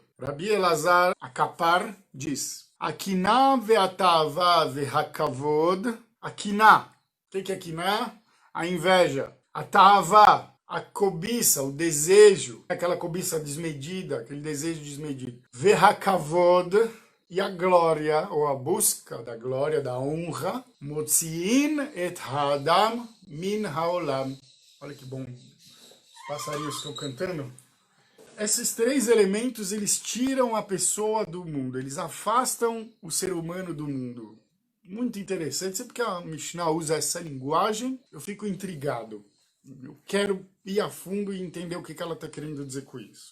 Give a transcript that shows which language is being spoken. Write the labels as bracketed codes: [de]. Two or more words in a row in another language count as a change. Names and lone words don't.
[pt] Rabi Elazar Akapar diz: [he] קנאה ותאוה והכבוד. [pt] Akiná. O que é akiná? A inveja. Atava, a cobiça, o desejo, aquela cobiça desmedida, aquele desejo desmedido. Ve'hakavod. E a glória, ou a busca da glória, da honra, [he] מוציאין את האדם מן העולם. [pt] Olha que bom, os passarinhos estão cantando. Esses três elementos, eles tiram a pessoa do mundo, eles afastam o ser humano do mundo. Muito interessante, sempre que a Mishnah usa essa linguagem, eu fico intrigado. Eu quero ir a fundo e entender o que ela está querendo dizer com isso.